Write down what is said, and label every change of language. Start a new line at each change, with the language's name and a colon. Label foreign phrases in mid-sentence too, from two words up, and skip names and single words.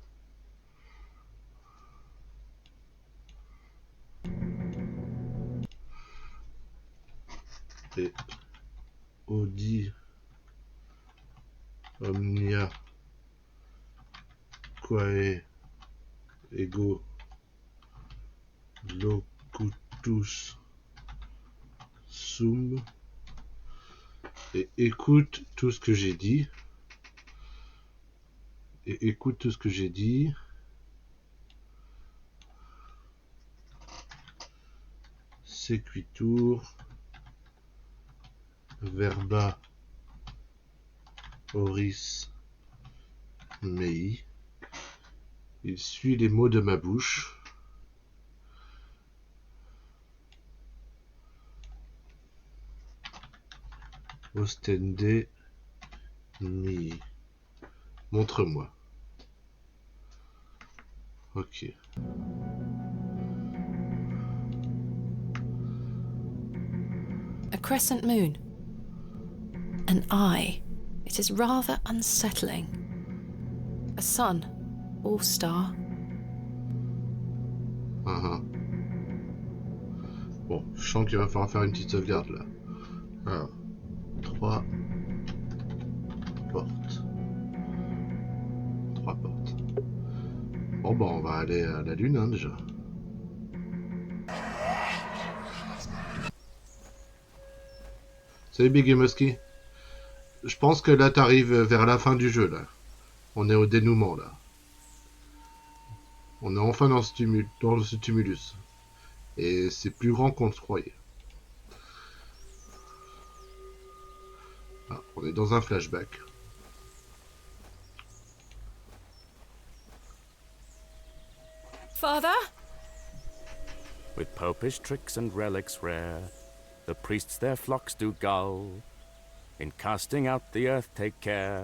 Latin: Et Audi Omnia Quae Ego Locutus Sum.
French: Et écoute tout ce que j'ai dit. Et écoute tout ce que j'ai dit.
Latin: Sequitur verba oris mei.
French: Il suit les mots de ma bouche.
Latin: Ostende mi.
French: Montre-moi. Ok.
English: A crescent moon. An eye. It is rather unsettling. A sun. Or star.
French: Bon, je sens qu'il va falloir faire une petite sauvegarde là. Alors, 3 portes. 3 portes. Bon, bah, on va aller à la lune, hein, déjà. Salut Big Musky. Je pense que là, t'arrives vers la fin du jeu, là. On est au dénouement, là. On est enfin dans ce tumulus. Et c'est plus grand qu'on le croyait. Ah, on est dans un flashback.
English: Father? With popish tricks and relics rare, the priests their flocks do gull. In casting out the earth take care.